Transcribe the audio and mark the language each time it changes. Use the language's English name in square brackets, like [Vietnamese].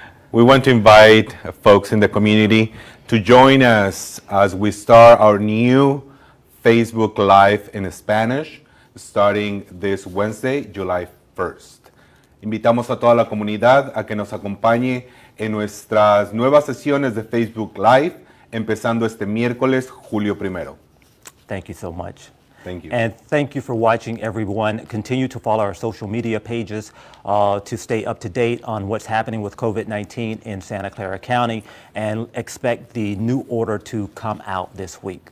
[English] We want to invite folks in the community to join us as we start our new Facebook Live in Spanish, starting this Wednesday, July 1st. [Spanish] Invitamos a toda la comunidad a que nos acompañe en nuestras nuevas sesiones de Facebook Live, empezando este miércoles, julio 1. [English] Thank you so much. Thank you. And thank you for watching, everyone. Continue to follow our social media pages to stay up to date on what's happening with COVID-19 in Santa Clara County, and expect the new order to come out this week.